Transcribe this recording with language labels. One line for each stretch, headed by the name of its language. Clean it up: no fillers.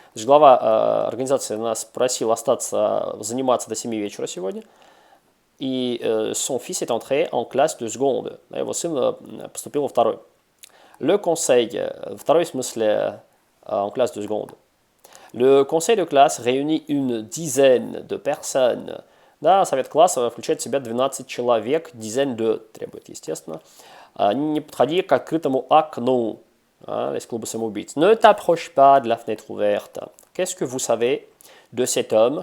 Russian: Глава организации нас просил остаться, заниматься до 7 вечера сегодня.
French: И son fils est entré en classe de seconde.
Russian: Его сын поступил во второй.
French: Le conseil,
Russian: второй в смысле
French: en classe de seconde. Le conseil de classe réunit une dizaine de personnes.
Russian: Да, совет класса включает в себя 12 человек, dizaine de требует, естественно. Не подходи к открытому окну. Les клубы самоубийц.
French: Ne t'approche pas de la fenêtre ouverte. Qu'est-ce que vous savez de cet homme?